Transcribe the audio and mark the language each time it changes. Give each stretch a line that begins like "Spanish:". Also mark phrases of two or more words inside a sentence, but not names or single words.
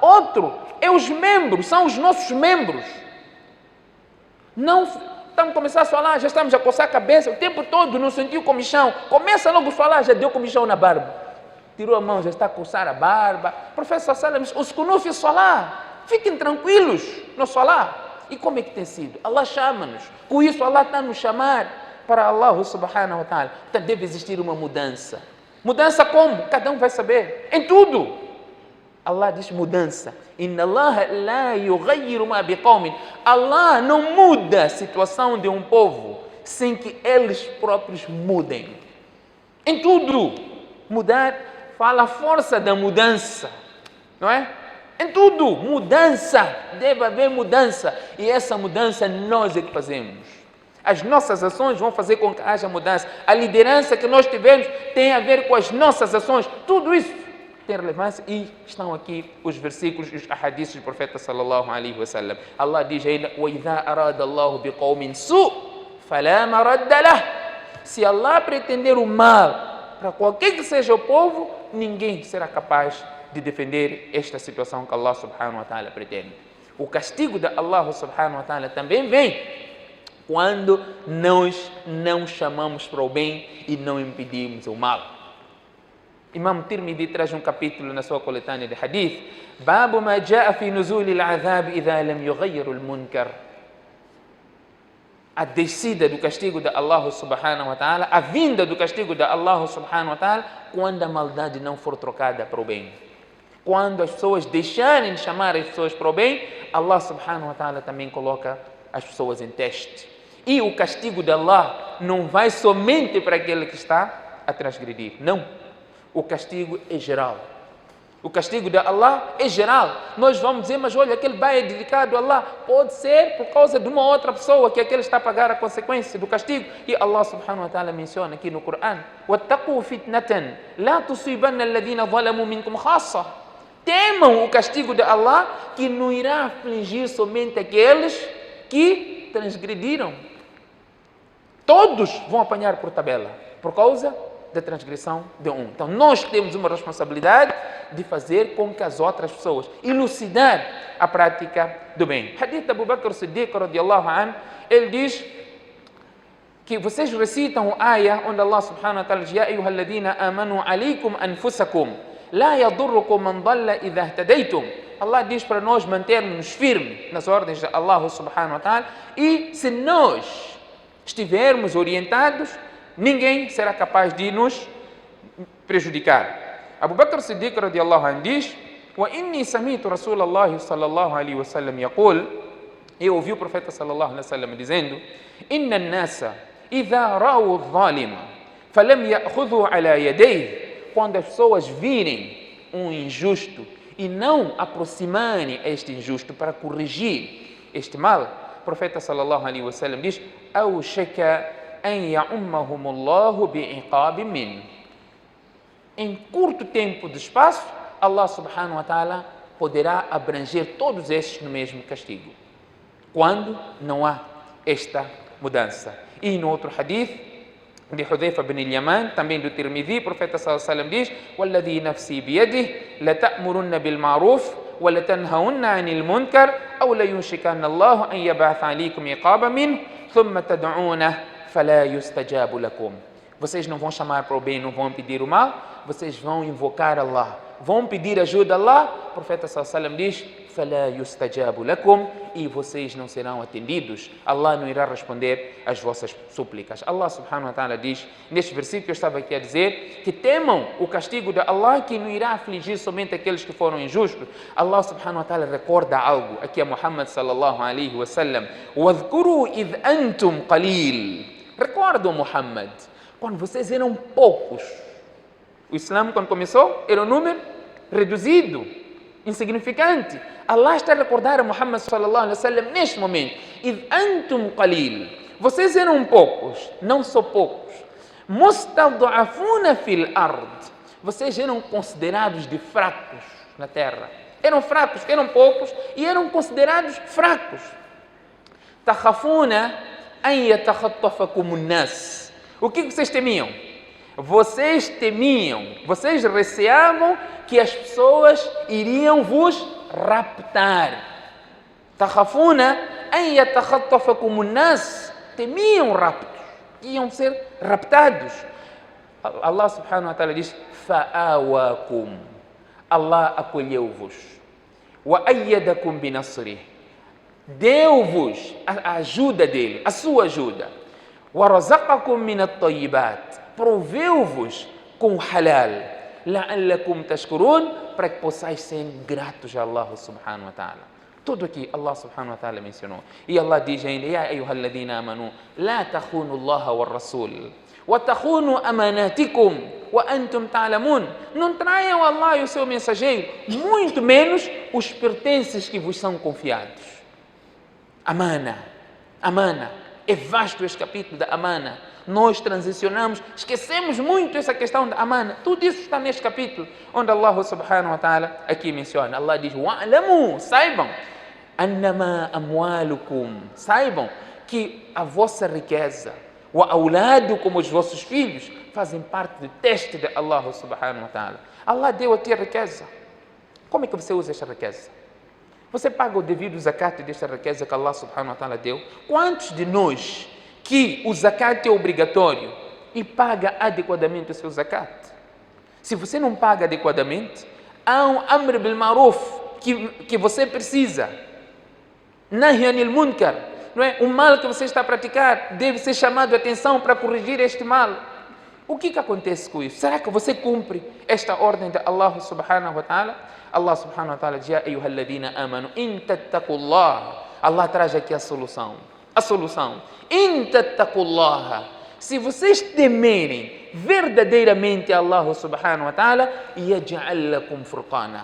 Portuguese: Outro é os membros, são os nossos membros. Não estamos a começar a falar, já estamos a coçar a cabeça o tempo todo, não sentiu comichão. Começa logo a falar, já deu comichão na barba. Tirou a mão, já está a coçar a barba. Professor Salam, os que não fiz falar, fiquem tranquilos no falar. E como é que tem sido? Allah chama-nos. Com isso, Allah está a nos chamar para Allah
Arabic: سبحانه وتعالى.
Portuguese: Então deve existir uma mudança. Mudança como? Cada um vai saber. Em tudo. Allah diz mudança.
Arabic: إن الله لا يغير ما بقوم.
Portuguese: Allah não muda a situação de um povo sem que eles próprios mudem. Em tudo. Mudar fala a força da mudança. Não é? Em tudo. Mudança. Deve haver mudança. E essa mudança nós é que fazemos. As nossas ações vão fazer com que haja mudança. A liderança que nós tivemos tem a ver com as nossas ações. Tudo isso tem relevância e estão aqui os versículos e os ahadiths do profeta
Arabic: صلى الله عليه وسلم.
Portuguese: Allah diz ainda:
Arabic: وَإِذَا أَرَادَ اللَّهُ بِقَوْمٍ سُوءٍ فَلَا مَرَدَّ لَهُ.
Portuguese: Se Allah pretender o mal para qualquer que seja o povo, ninguém será capaz de defender esta situação que Allah
Arabic: سبحانه وتعالى
Portuguese: pretende. O castigo de Allah
Arabic: سبحانه وتعالى
Portuguese: também vem quando nós não chamamos para o bem e não impedimos o mal. Imam Tirmidhi traz um capítulo na sua coletânea de hadith.
Arabic: باب ما جاء في نزول العذاب إذا لم يغيروا المنكر.
Portuguese: A descida do castigo de Allah
Arabic: سبحانه وتعالى,
Portuguese: a vinda do castigo de Allah
Arabic: سبحانه وتعالى,
Portuguese: quando a maldade não for trocada para o bem. Quando as pessoas deixarem de chamar as pessoas para o bem, Allah
Arabic: سبحانه وتعالى
Portuguese: também coloca as pessoas em teste. E o castigo de Allah não vai somente para aquele que está a transgredir. Não. O castigo é geral. O castigo de Allah é geral. Nós vamos dizer, mas olha, aquele bem é dedicado a Allah. Pode ser por causa de uma outra pessoa que aquele está a pagar a consequência do castigo. E Allah
Arabic: سبحانه وتعالى
Portuguese: menciona aqui no Corão:
Arabic: وَاتَّقُوا فِتْنَةً لَا تُصِيبَنَّ الَّذِينَ ظَلَمُوا مِنْكُمْ خَاصَّةً.
Portuguese: Temam o castigo de Allah, que não irá afligir somente aqueles que transgrediram. Todos vão apanhar por tabela, por causa da transgressão de um. Então nós temos uma responsabilidade de fazer com que as outras pessoas, elucidar a prática do bem. Hadith de Abu Bakr Siddiq,
Arabic: رضي الله عنه,
Portuguese: ele diz que vocês recitam a ayah onde Allah
Arabic: سبحانه وتعالى
Portuguese: diz:
Arabic: يا أيها الذين آمنوا عليكم أنفسكم لا يضركم من ضل إذا اهتديتم.
Portuguese: Allah diz para nós mantermos firmes nas ordens de Allah
Arabic: سبحانه وتعالى,
Portuguese: e se nós estivermos orientados, ninguém será capaz de nos prejudicar. Abu Bakr Siddiq
Arabic: رضي الله عنه
Portuguese: diz:
Arabic: وإني سمعت رسول الله صلى الله عليه وسلم يقول,
Portuguese: eu ouvi o profeta
Arabic: صلى الله عليه وسلم
Portuguese: dizendo:
Arabic: إن الناس إذا رأوا الظالم فلم يأخذوا على يديه,
Portuguese: quando as pessoas virem um injusto e não aproximarem este injusto para corrigir este mal, o profeta
Arabic: صلى الله عليه وسلم
Portuguese: diz:
Arabic: أوشك أن يعمهم الله بعقاب من.
Portuguese: Em curto tempo de espaço, Allah
Arabic: سبحانه وتعالى
Portuguese: poderá abranger todos estes no mesmo castigo, quando não há esta mudança. E no outro hadith de Hudhayfa bin al-Yaman, também do Tirmidhi, o profeta
Arabic: صلى الله عليه وسلم
Portuguese: diz:
Arabic: "والذي نفسي بيده لتأمرن بالمعروف ولتنهون عن المنكر أو ليوشكن الله أن يبعث عليكم عقابا من ثم تدعون فلا يستجاب لكم."
Portuguese: Vocês não vão chamar para o bem, não vão pedir o mal, vocês vão invocar Allah, vão pedir ajuda a Allah. O profeta
Arabic: صلى الله عليه وسلم
Portuguese: diz:
Arabic: "فلا يستجاب لكم",
Portuguese: e vocês não serão atendidos. Allah não irá responder às vossas súplicas. Allah
Arabic: سبحانه وتعالى
Portuguese: diz, neste versículo que eu estava aqui a dizer, que temam o castigo de Allah, que não irá afligir somente aqueles que foram injustos. Allah
Arabic: سبحانه وتعالى
Portuguese: recorda algo aqui a Muhammad
Arabic: صلى الله عليه وسلم: "واذكروا إذ أنتم قليل".
Portuguese: Recordam, Muhammad, quando vocês eram poucos. O Islã, quando começou, era um número reduzido, insignificante. Allah está a recordar a Muhammad
Arabic: صلى الله عليه وسلم
Portuguese: neste momento:
Arabic: "إذ أنتم قليل",
Portuguese: vocês eram poucos, não só poucos.
Arabic: "مستضعفون في الأرض",
Portuguese: vocês eram considerados de fracos na terra. Eram fracos, eram poucos e eram considerados fracos.
Arabic: "تخافون أن يتخطفكم الناس",
Portuguese: o que vocês temiam? Vocês temiam, vocês receavam que as pessoas iriam vos raptar.
Arabic: "تخافون أن يتخطفكم الناس",
Portuguese: temiam raptos, iam ser raptados. Allah
Arabic: سبحانه وتعالى
Portuguese: diz: "Fa'awakum", Allah acolheu-vos.
Arabic: "وأيدكم بنصره",
Portuguese: deu-vos a ajuda dele, a sua ajuda.
Arabic: "ورزقكم من الطيبات",
Portuguese: proveu-vos com o halal.
Arabic: "لعلكم تشكرون",
Portuguese: para que possais ser gratos a Allah
Arabic: سبحانه وتعالى.
Portuguese: Tudo aqui Allah
Arabic: سبحانه وتعالى
Portuguese: mencionou. E Allah diz ainda:
Arabic: "يا أيها الذين آمنوا لا تخونوا الله والرسول وتخونوا أماناتكم وأنتم تعلمون".
Portuguese: Não traiam Allah e o seu mensageiro, muito menos os pertences que vos são confiados.
Arabic: أمانة، أمانة.
Portuguese: É vasto este capítulo da amana. Nós transicionamos, esquecemos muito essa questão da amana. Tudo isso está neste capítulo, onde Allah
Arabic: سبحانه وتعالى
Portuguese: aqui menciona. Allah diz: "Wa'lamu", saibam,
Arabic: "أنما أموالكم",
Portuguese: saibam que a vossa riqueza,
Arabic: وأولادكم,
Portuguese: os vossos filhos, fazem parte do teste de Allah
Arabic: سبحانه وتعالى.
Portuguese: Allah deu a ti a riqueza. Como é que você usa esta riqueza? Você paga o devido zakat desta riqueza que Allah
Arabic: سبحانه وتعالى
Portuguese: deu? Quantos de nós que o zakat é obrigatório e paga adequadamente o seu zakat? Se você não paga adequadamente, há um
Arabic: أمر بالمعروف
Portuguese: que você precisa.
Arabic: نهي عن المنكر,
Portuguese: não é? O mal que você está a praticar deve ser chamado a atenção para corrigir este mal. O que acontece com isso? Será que você cumpre esta ordem de Allah
Arabic: سبحانه وتعالى?
Portuguese: Allah
Arabic: سبحانه وتعالى
Portuguese: diz:
Arabic: "يا أيها الذين آمنوا إن تتقوا الله".
Portuguese: Allah traz aqui a solução. A solução:
Arabic: إن تتقوا الله.
Portuguese: Se vocês temerem verdadeiramente Allah
Arabic: سبحانه وتعالى, يجعل لكم فرقانا.